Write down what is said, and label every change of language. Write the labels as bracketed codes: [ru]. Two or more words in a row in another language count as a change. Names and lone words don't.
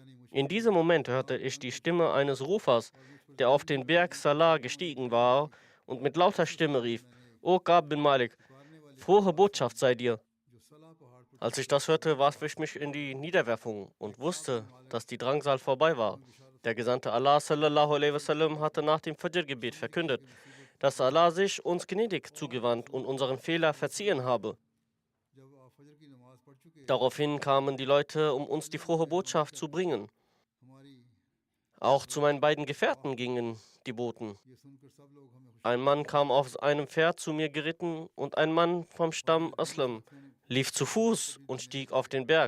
[de] In diesem Moment hörte ich die Stimme eines Rufers, der auf den Berg Salah gestiegen war und mit lauter Stimme rief, O Gab bin Malik, frohe Botschaft sei dir. Als ich das hörte, warf ich mich in die Niederwerfung und wusste, dass die Drangsal vorbei war. Der Gesandte Allah [ar] صلى الله عليه وسلم [de] hatte nach dem Fajr-Gebet verkündet, dass Allah sich uns gnädig zugewandt und unseren Fehler verziehen habe. Daraufhin kamen die Leute, um uns die frohe Botschaft zu bringen. Auch zu meinen beiden Gefährten gingen die Boten. Ein Mann kam auf einem Pferd zu mir geritten und ein Mann vom Stamm Aslam lief zu Fuß und stieg auf den Berg.